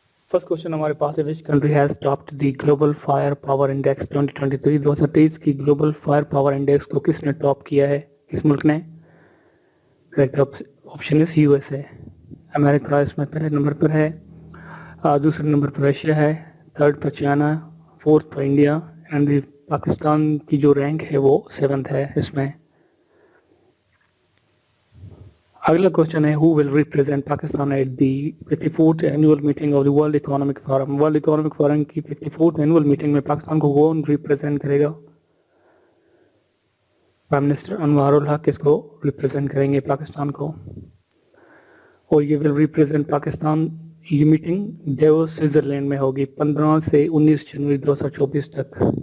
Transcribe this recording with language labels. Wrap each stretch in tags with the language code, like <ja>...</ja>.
<ur>First question ہمارے پاس ہے،</ur> <en>which country has topped the global fire power index</en> <ur>2023 کی global fire power index کو کس نے ٹاپ کیا ہے، کس ملک نے؟ کریکٹ آپشن ہے یو ایس اے. امریکہ اس میں پہلے نمبر پر ہے، دوسرے نمبر پر رشیا ہے، third per China, fourth per India and Pakistan کی جو رینک ہے وہ 7th ہے اس میں. اگلا کوشچن ہے،</ur> <en>who will represent Pakistan at the 54th annual meeting of the World Economic Forum.</en> <ur>World Economic Forum کی</ur> <en>54th annual meeting</en> <ur>میں پاکستان کو کون ریپرزینٹ کرے گا؟ پرائم منسٹر انوار الحق اس کو ریپرزینٹ کریں گے پاکستان کو. اور یہ</ur> <en>will represent</en> <ur>پاکستان، یہ میٹنگ ڈیووس سوئٹزرلینڈ میں ہوگی 15 سے 19 جنوری 2024 تک.</ur>